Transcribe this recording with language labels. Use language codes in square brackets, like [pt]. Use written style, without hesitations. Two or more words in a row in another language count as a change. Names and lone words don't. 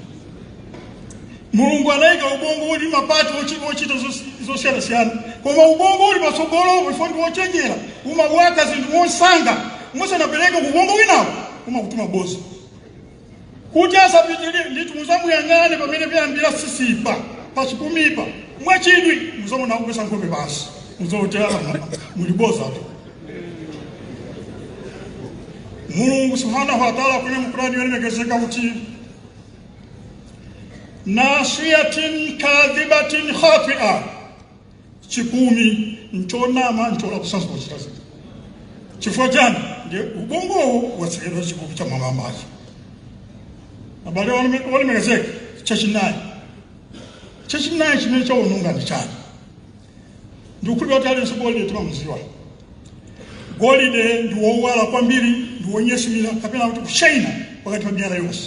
[ny] Mulungu anayika ubongo uli mapati ochita zosiyana-siyana, koma ubongo uli pasogolo ndi wochenjera, umawaka zinthu mosanga, musanapereke ubongo winawo umakutuma boza. Kuti asapitirire ndithu muzamuyang'ane pamene payambira sisipa pachipumipa mwachidwi muzaona kupesa nkhope pansi, muzoti muli boza tu. Mulungu [ar] سبحانه وتعالى [ny] kwenye Qur'ani yalemekezeka kuti [ar] ناصية كاذبة خاطئة, [ny] chipumi nchonama nchola kusansa kuchitazi. Chifukwa chani? Ndiye ubongo watsekera chipumi cha mama maji. Abale walemekezeka chachinayi. Chachinayi chimene chaononga ndi chani? Ndikukhulupirira kuti aliyense golide timamudziwa. Golide ndi wowala kwambiri, ndi wonyesimira kapena kuti kushaina pakati pa miyala yonse.